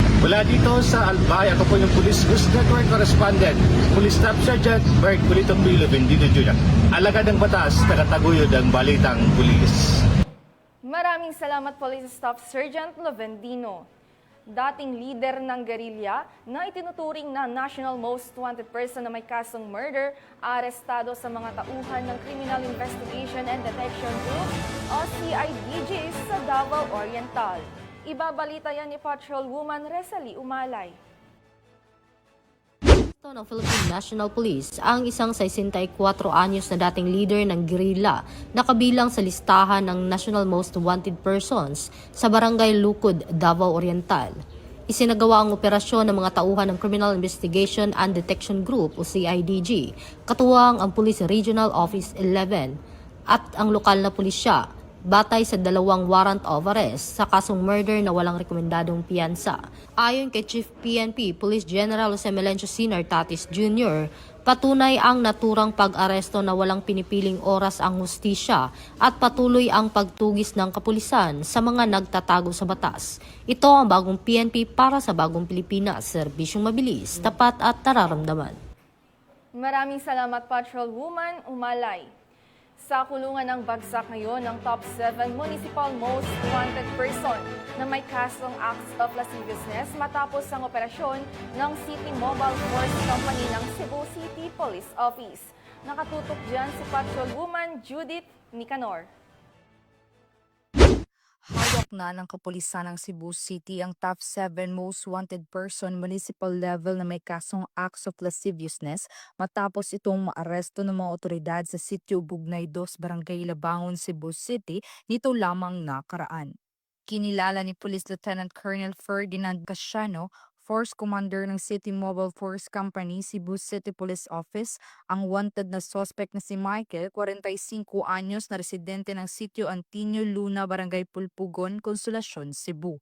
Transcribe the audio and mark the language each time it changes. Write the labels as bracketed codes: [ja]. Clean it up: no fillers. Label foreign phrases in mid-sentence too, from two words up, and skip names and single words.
[tl] Mula dito sa Albay, ako po yung Police News Network Correspondent, Police Staff Sergeant Mercolito Lovendino Jr. Alagad ng batas, tagataguyod ang balitang pulis. Maraming salamat Police Staff Sergeant Lovendino. Dating leader ng gerilya na itinuturing na [en] national most wanted person [tl] na may kasong murder, arestado sa mga tauhan ng Criminal Investigation and Detection Group o CIDG sa Davao Oriental. Ibabalita yan ni Patrolwoman Resalie Umalay. Ito ng Philippine National Police ang isang 64 anyos na dating leader ng guerrilla na kabilang sa listahan ng [en] National Most Wanted Persons [tl] sa Barangay Lucud, Davao Oriental. Isinagawa ang operasyon ng mga tauhan ng Criminal Investigation and Detection Group o CIDG, katuwang ang Police Regional Office 11 at ang lokal na pulisya, batay sa 2 [en] warrant of arrest [tl] sa kasong murder na walang rekomendadong piyansa. Ayon kay Chief PNP Police General Jose Melencio Sr. Tatis Jr., patunay ang naturang pag-aresto na walang pinipiling oras ang hustisya at patuloy ang pagtugis ng kapulisan sa mga nagtatago sa batas. Ito ang bagong PNP para sa bagong Pilipinas, serbisyong mabilis, tapat at nararamdaman. Maraming salamat Patrolwoman Umalay. Sa kulungan ng bagsak ngayon ng [en] top 7 municipal most wanted person [tl] na may kasong [en] acts of lasciviousness [tl] matapos ang operasyon ng City Mobile Force Company ng Cebu City Police Office. Nakatutok dyan si Patrolwoman Judith Nicanor. Hawak na ng kapulisan ng Cebu City ang [en] top 7 most wanted person municipal level [tl] na may kasong [en] acts of lasciviousness [tl] matapos itong maaresto ng mga otoridad sa Sitio Bugnay 2, Barangay Labangon, Cebu City nito lamang nakaraan. Kinilala ni Police Lieutenant Colonel Ferdinand Casiano, Force Commander ng City Mobile Force Company, Cebu City Police Office, ang wanted na suspect na si Michael, 45 anyos na residente ng Sitio Antinio Luna, Barangay Pulpugon, Consolacion, Cebu.